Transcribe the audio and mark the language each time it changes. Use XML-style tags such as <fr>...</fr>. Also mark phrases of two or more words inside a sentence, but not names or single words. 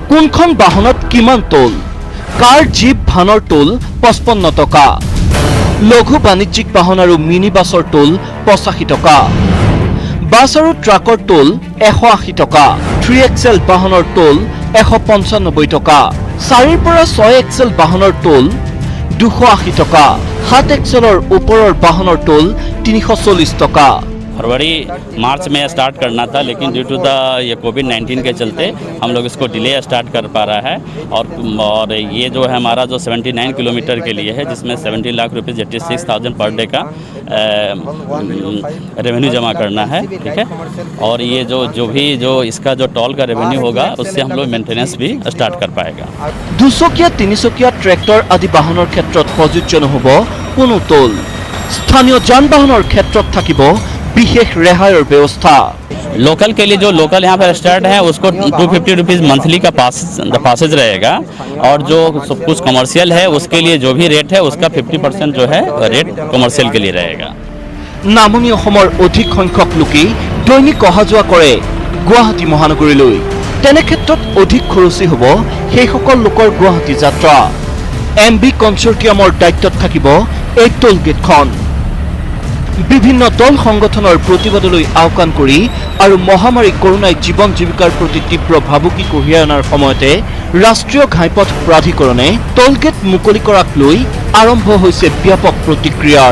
<as>কোনখন বাহনত কিমান টোল,</as> <en>car jeep</en> <as>ভানৰ টোল 55 টকা, লঘু বাণিজ্যিক বাহন আৰু মিনি বাছৰ টোল 85 টকা, বাছ আৰু ট্ৰাকৰ টোল 180 টকা, 3XL বাহনৰ টোল 195 টকা, 4ৰ পৰা 6XL বাহনৰ টোল 280 টকা, 7XLৰ ওপৰৰ বাহনৰ টোল 340 টকা।</as> <hi>फरवरी मार्च में स्टार्ट करना था, लेकिन</hi> <en>due to the</en> <hi>ये कोविड-19 के चलते हम लोग इसको डिले स्टार्ट कर पा रहा है। और ये जो है हमारा जो 79 किलोमीटर के लिए है, जिसमें 70 लाख रुपये 86,000</hi> <en>per day</en> <hi>का रेवेन्यू जमा करना है, ठीक है। और ये जो इसका जो टोल का रेवेन्यू होगा, उससे हम लोग मेंटेनेंस भी स्टार्ट कर पाएगा।</hi> <as>2 চকীয়া 3 চকীয়া ট্ৰেক্টৰ আদি বাহনৰ ক্ষেত্ৰত প্ৰযোজ্য নহ'ব কোনো টোল। স্থানীয় যান বাহনৰ ক্ষেত্ৰত থাকিব বিশেষ ৰেহাইৰ ব্যৱস্থা।</as> <hi>लोकल के लिए जो लोकल यहाँ पर स्टार्ट है, उसको 250</hi> <en>rupees monthly</en> <hi>का पासेज रहेगा। और जो कुछ कमर्शियल है, उसके लिए जो भी रेट है, उसका 50% जो है रेट कमर्शियल के लिए रहेगा।</hi> <as>নামনি অসমৰ অধিক সংখ্যক লোকেই দৈনিক অহা যোৱা কৰে গুৱাহাটী মহানগৰীলৈ। তেনে ক্ষেত্ৰত অধিক খৰচী হ'ব সেইসকল লোকৰ গুৱাহাটী যাত্ৰা। MB কনচৰ্টিয়ামৰ দায়িত্বত থাকিব এই টোল গেটখন। বিভিন্ন দল সংগঠনৰ প্ৰতিবাদলৈ আওকাণ কৰি আৰু মহামাৰী কৰোনাই জীৱন জীৱিকাৰ প্ৰতি তীব্ৰ ভাবুকি কঢ়িয়াই অনাৰ সময়তে ৰাষ্ট্ৰীয় ঘাইপথ প্ৰাধিকৰণে টোলগেট মুকলি কৰাক লৈ আৰম্ভ হৈছে ব্যাপক প্ৰতিক্ৰিয়াৰ।</as>